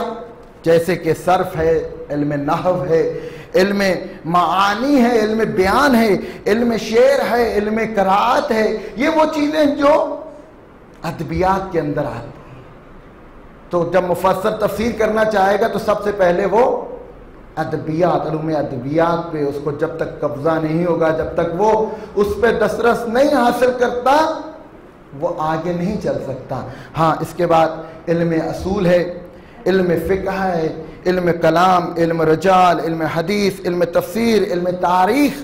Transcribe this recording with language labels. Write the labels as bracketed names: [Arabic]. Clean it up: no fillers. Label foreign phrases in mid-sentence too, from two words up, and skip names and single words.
[Urdu] جیسے کہ صرف ہے، علم نحو ہے، علم معانی ہے، علم بیان ہے، علم شعر ہے، علم قرائت ہے، یہ وہ چیزیں جو ادبیات کے اندر آتی ہیں۔ تو جب مفسر تفسیر کرنا چاہے گا تو سب سے پہلے وہ ادبیات، علوم ادبیات پہ اس کو جب تک قبضہ نہیں ہوگا، جب تک وہ اس پہ دسترس نہیں حاصل کرتا، وہ آگے نہیں چل سکتا۔ ہاں، اس کے بعد علم اصول ہے، علم فقہ ہے، علم کلام، علم رجال، علم حدیث، علم تفسیر، علم تاریخ۔